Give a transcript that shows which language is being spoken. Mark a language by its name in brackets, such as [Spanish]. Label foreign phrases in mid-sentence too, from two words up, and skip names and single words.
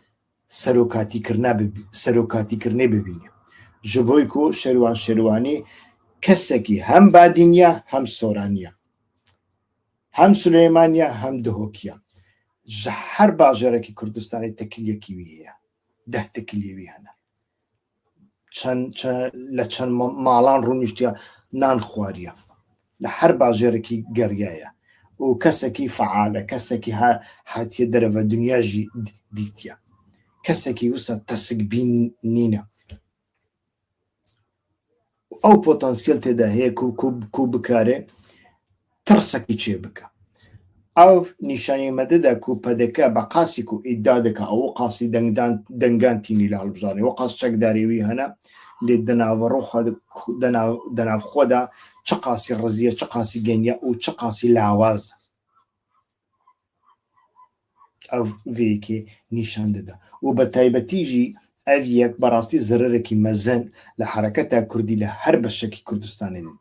[Kurdish] serokatîkirinê bibîne ji bo ku şêrwanî kesekî hem badîniya hem soraniye hem Süleymaniye hem Duhokiye ji her bajarekî Kurdistanê tekiliyekî wî heye 10 tekiliyê wî hene li çend malan rûniştiya nan xwariye li her bajarekî geriya ye û و کەسێکی فعالە، کەسێکی هاتیە دەرەوە دنیاژی دیتە، کەسێکی وسە تەسک بین نینە، ئەو پۆتەنسیل تێدا هەیە کو بکارێ ترسێکی چێ بکە. ئەو نیشانی مەدەدا کو پەدەکە بە قاسی و ئیدا دەکە ئەو قاسی دەنگان تینی لە هەڵبژارنی وە قاس چەکداریوی هەنا لێ دەناو خۆدا چ قاسی ڕزیە، چ قاسی گەنیە و چ قاسی لاواز ئەو vێیەکێ نیشان دەدا و بە تایبەتیژی ئەڤ یەک بەڕاستی زەرەرێکی مەزەن لە حرەکەتا کوردی لە هەر بەشێکی کوردستانی دەدی.